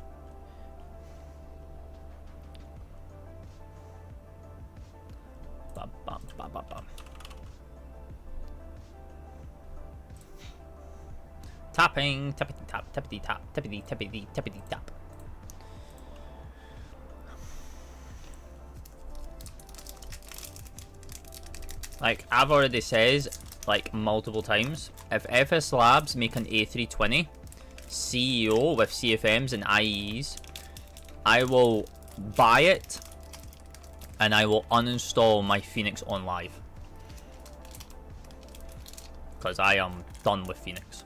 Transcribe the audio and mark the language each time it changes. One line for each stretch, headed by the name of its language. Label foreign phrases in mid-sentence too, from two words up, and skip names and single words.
English: Bam, bam, bam, bam, bam. Tapping, tappity tap, tappity tap, tappity tappity tappity tap. Like I've already said like multiple times, if FSLabs make an A320 CEO with CFMs and IEs, I will buy it and I will uninstall my Phoenix on live, because I am done with Phoenix.